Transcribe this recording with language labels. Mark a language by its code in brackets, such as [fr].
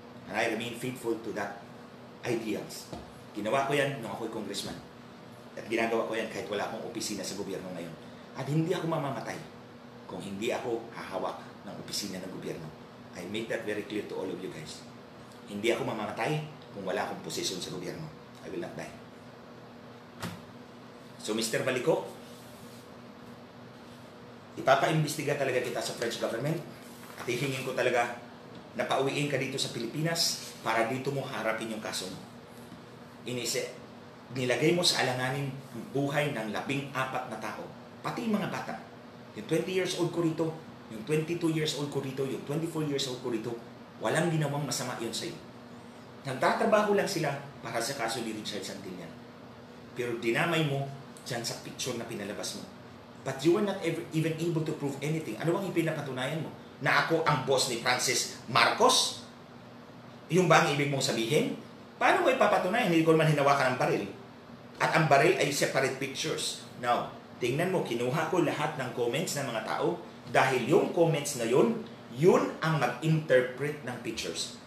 [en] And I remain faithful to that ideals. [tl] Ginawa ko yan nung ako'y congressman. At ginagawa ko yan kahit wala akong opisina sa gobyerno ngayon. At hindi ako mamamatay kung hindi ako hahawak ng opisina ng gobyerno. [en] I make that very clear to all of you guys. [tl] Hindi ako mamamatay kung wala akong posisyon sa gobyerno. [en] I will not die. [tl] So, Mr. Balico, ipapaimbestiga talaga kita sa French government at hihingin ko talaga na pauwiin ka dito sa Pilipinas para dito mo harapin yung kaso mo. Nilagay mo sa alanganin ang buhay ng 14 na tao. Pati yung mga bata. Yung 20 years old ko rito, yung 22 years old ko rito, yung 24 years old ko rito, walang ginawang masama yun sa'yo. Nagtatrabaho lang sila para sa kaso ni Richard Santillan. Pero dinamay mo dyan sa picture na pinalabas mo. [en] But you were not even able to prove anything. [tl] Ano bang ipinapatunayan mo? Na ako ang boss ni Francis Marcos? Yung ba ang ibig mong sabihin? Paano mo ipapatunayan? Hindi ko naman hinawakan ang baril. At ang baril ay separate pictures. Now, tingnan mo, kinuha ko lahat ng comments ng mga tao dahil yung comments na yun ang mag-interpret ng pictures.